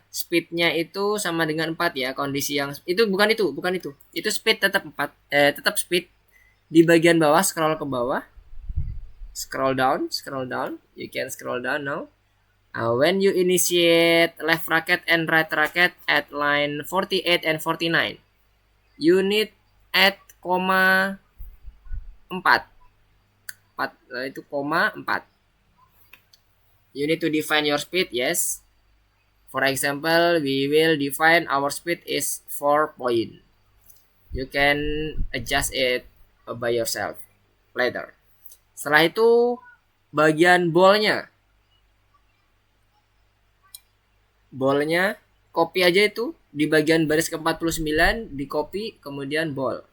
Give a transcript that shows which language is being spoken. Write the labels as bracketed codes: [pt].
[id] Speednya itu sama dengan 4 ya. Kondisi yang itu bukan itu. Itu speed tetap 4. Tetap speed. Di bagian bawah scroll ke bawah. [en] Scroll down. You can scroll down now. When you initiate left racket and right racket at line 48 and 49, you need add 4. [id] 4 itu 4. [en] You need to define your speed, yes. For example, we will define our speed is 4 point. You can adjust it by yourself later. [id] Setelah itu bagian ballnya copy aja itu di bagian baris ke-49 di copy kemudian ball.